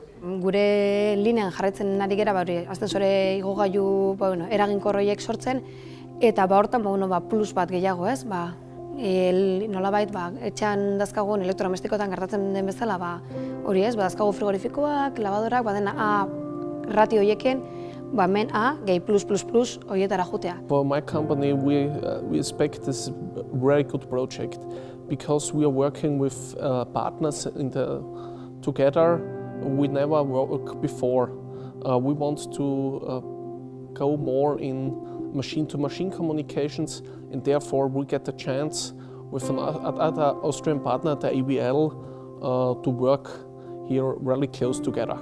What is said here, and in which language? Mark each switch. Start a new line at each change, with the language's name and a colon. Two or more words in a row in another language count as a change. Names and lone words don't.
Basque: Gure linean jarraitzen ari gara, ascensore igogailu eraginkor horiek sortzen, eta hortan plus bat gehiago, ez? Nolabait etxean dazkagun elektrodomestikoetan gertatzen den bezala, hori ez, dazkagu frigorifikoak, lavadorak, dena A ratio horiekin, hemen A, gehi plus horietara jutea.
English: For my company, we expect this a very good project because we are working with partners together we never worked before. We want to go more in machine-to-machine communications, and therefore we get the chance with another Austrian partner, the ABL, to work here really close together.